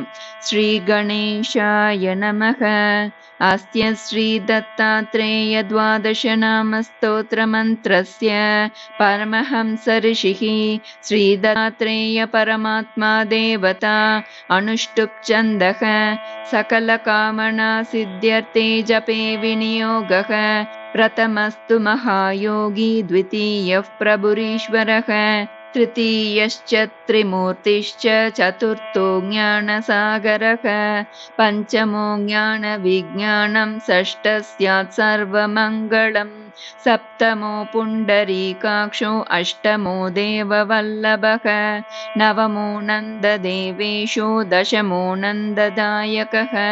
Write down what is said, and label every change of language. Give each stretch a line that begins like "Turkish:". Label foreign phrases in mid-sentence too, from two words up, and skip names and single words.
Sanskrit: श्री गणेशाय नमः. अस्य श्री दत्तात्रेय द्वादश नाम स्तोत्र मन्त्रस्य परमहंस ऋषिः श्री दत्तात्रेय परमात्मा देवता अनुष्टुप् छन्दः सकल कामना सिद्ध्यर्थे जपे विनियोगः प्रथमस्तु महायोगी द्वितीयः प्रभुरीश्वरः तृतीयश्च त्रिमूर्तिश्च चतुर्थो ज्ञानसागरः पंचमो ज्ञानविज्ञानं षष्ठः स्यात् सर्वमङ्गलम् सप्तमो पुण्डरीकाक्षो अष्टमो देववल्लभः नवमो नन्ददेवेशो दशमो नन्ददायकः